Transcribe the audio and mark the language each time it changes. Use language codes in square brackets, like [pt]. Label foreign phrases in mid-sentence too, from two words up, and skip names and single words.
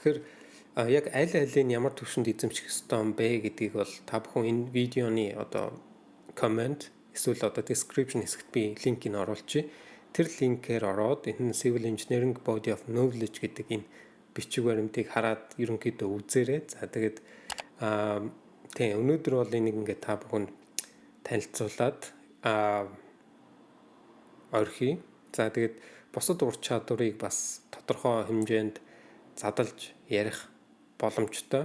[mn] Тэгэхээр яг аль алийг ямар төвшөнд эзэмших ёстой юм бэ гэдгийг бол та бүхэн энэ видеоны одоо comment эсвэл одоо description хэсэгт би линкийг оруулчих. Тэр линкээр ороод энэ [en] civil engineering body of knowledge [mn] гэдэг энэ бичиг баримтыг хараад ерөнхийдөө үзээрэй. За тэгээд өнөөдөр бол энийг ингээд та бүхэн танилцуулаад орхи. За тэгээд бусад ур чадварыг бас тодорхой хэмжээнд задлж ярих боломжтой.